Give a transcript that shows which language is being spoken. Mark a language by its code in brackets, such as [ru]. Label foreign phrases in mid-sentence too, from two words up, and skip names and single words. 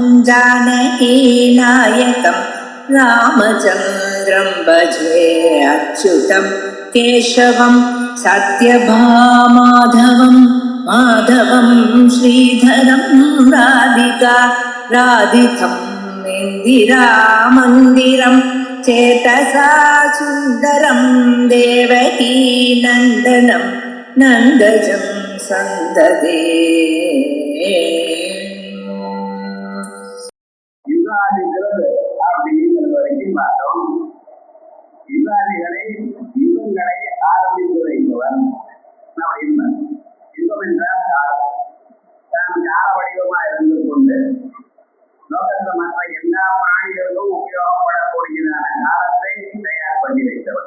[sa] जानकीनायकं रामचन्द्रं भजे अच्युतं केशवं सत्यभामाधवं माधवं श्रीधरं राधिका राधितं इन्दिरामन्दिरं चेतसा सुन्दरं देवकी नन्दनं नन्दजं सन्ददे [ta] யுகாதிங்கிறது அப்படிங்கிறது வரைக்கும் பார்த்தோம். யுகாதிகளை யுகங்களை ஆரம்பித்து வைப்பவர் அப்படின்னு. யுகம் என்றால் காலம். தான் கால வடிவமா இருந்து கொண்டு லோகத்தில் மற்ற எல்லா பிராணிகளுக்கும் உபயோகப்படக்கூடியதான காலத்தை தயார் பண்ணி வைத்தவர்.